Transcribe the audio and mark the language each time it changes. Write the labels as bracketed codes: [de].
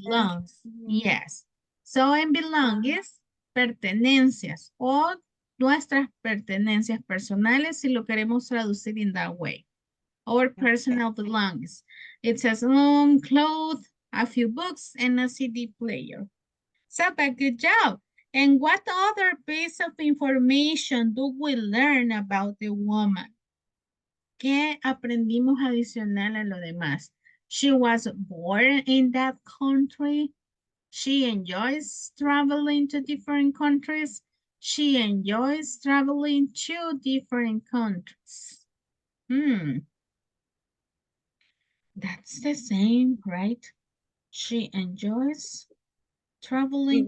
[en] belongs, yes. So [es] en belongings, pertenencias o nuestras pertenencias personales si lo queremos traducir [en] in that way. Our personal belongings. It says clothes, a few books, and a CD player. So, but good job. And what other piece of information do we learn about the woman? [es] ¿Qué aprendimos adicional a lo demás? [en] She was born in that country. She enjoys traveling to different countries. She enjoys traveling to different countries. That's the same, right? She enjoys traveling